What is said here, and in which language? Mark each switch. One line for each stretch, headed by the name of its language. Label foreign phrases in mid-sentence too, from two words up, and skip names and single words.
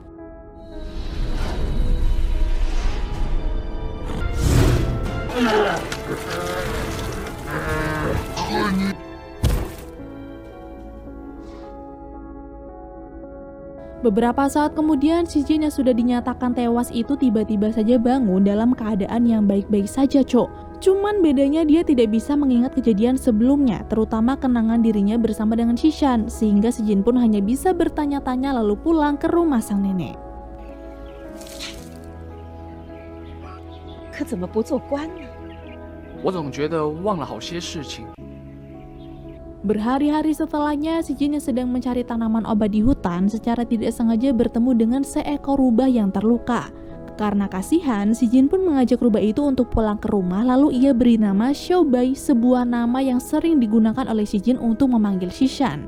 Indonesian: Beberapa saat kemudian, Shi Jin yang sudah dinyatakan tewas itu tiba-tiba saja bangun dalam keadaan yang baik-baik saja, Cok. Cuman bedanya dia tidak bisa mengingat kejadian sebelumnya, terutama kenangan dirinya bersama dengan Xishan, sehingga Shi Jin pun hanya bisa bertanya-tanya lalu pulang ke rumah sang nenek.
Chinese: 可怎么不做官呢？我总觉得忘了好些事情。
Indonesian: Berhari-hari setelahnya, Shi Jin yang sedang mencari tanaman obat di hutan secara tidak sengaja bertemu dengan seekor rubah yang terluka. Karena kasihan, Shi Jin pun mengajak rubah itu untuk pulang ke rumah, lalu ia beri nama Xiaobai, sebuah nama yang sering digunakan oleh Shi Jin untuk memanggil Xishan.